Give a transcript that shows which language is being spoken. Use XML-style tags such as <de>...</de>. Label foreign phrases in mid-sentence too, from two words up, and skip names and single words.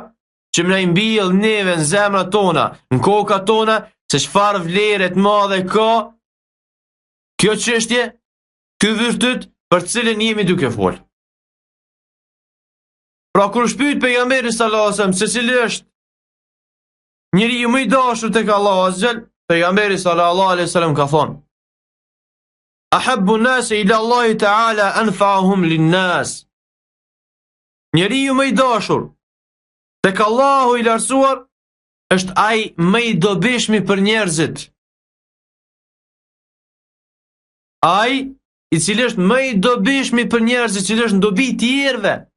<sq>Që më na i mbill neve në zemrat tona, në kokat tona, se çfarë vlere të madhe ka kjo çështje, ky virtyt për cilën jemi duke fol. Pra kur shpyet pejgamberi</sq> <ar>صلى الله عليه وسلم</ar> <sq>se cili është njeriu më i dashur tek Allahu</sq> <ar>عز وجل,</ar> <sq>pejgamberi</sq> <ar>صلى الله عليه وسلم</ar> <sq>ka thonë:</sq> <ar>أحب الناس إلى الله تعالى أنفعهم للناس.</ar> <sq>Njeriu më i dashur tek Allahu i lartësuar është ai më i dobishmi për njerëzit. Ai i cili është më i dobishmi për njerëzit, i cili është në dobi të tjerëve.</sq>